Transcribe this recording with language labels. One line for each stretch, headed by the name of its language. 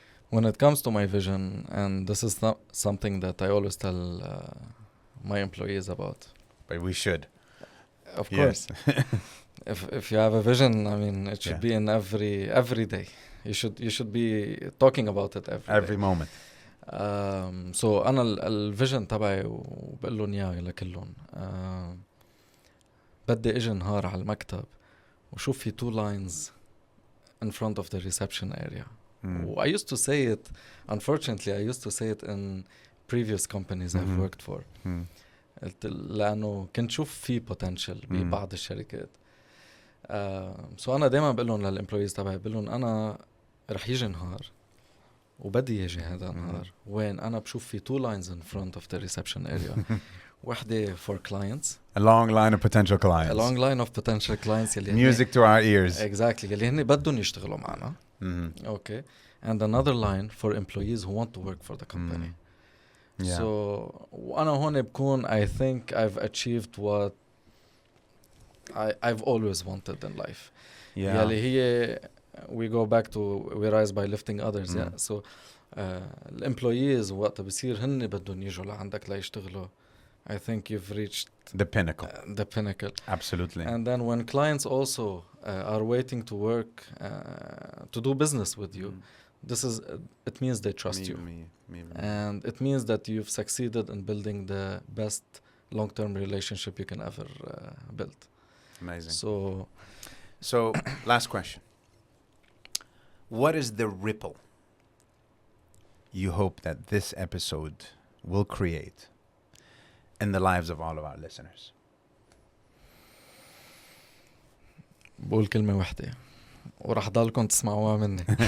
English: When it comes to my vision, and this is not something that I always tell my employees about. But we should. Of course. If you have a vision, I mean, it should be in every day. You should be talking about it every day. moment.
Arabic: So أنا الفيجن تبعي وبقول لهم إياه لكلهم. بدي إجي نهار على المكتب وشوف في
English: 2 lines in front of the reception area. I used to say it, unfortunately, I used to say it in previous companies I've worked for.
Arabic: لأنه كنت شوف في potential ببعض الشركات. So أنا دايما بقول لهم للإمبلويز تبعي, بقول لهم أنا رح يجي نهار وبدي يجي هذا النهار وين أنا بشوف في
English: 2 lines in front of the reception area.
Arabic: وحدة
English: for clients. A long line of potential clients. A long line of potential clients. Music to our ears. Exactly.
Arabic: يلي هني بدهم يشتغلوا معنا.
English: Okay. And another line for employees who want to work for the company. Yeah. So
Arabic: وأنا هون بكون
English: I think I've achieved what I've always wanted in life. Yeah.
Arabic: يلي هي
English: we go back to we rise by lifting others. Yeah.
Arabic: So الemployees وقت بصير هن بدهم يجوا لعندك ليشتغلوا,
English: I think you've reached the pinnacle. The pinnacle. Absolutely. And then when clients also are waiting to work to do business with you, this is it means they trust you. And it means that you've succeeded in building the best long-term relationship you can ever build. Amazing. So last question. What is the ripple you hope that this episode will create in the lives of all of our listeners?
Arabic: بقول كلمة واحدة ورح ضلكم تسمعوها مني.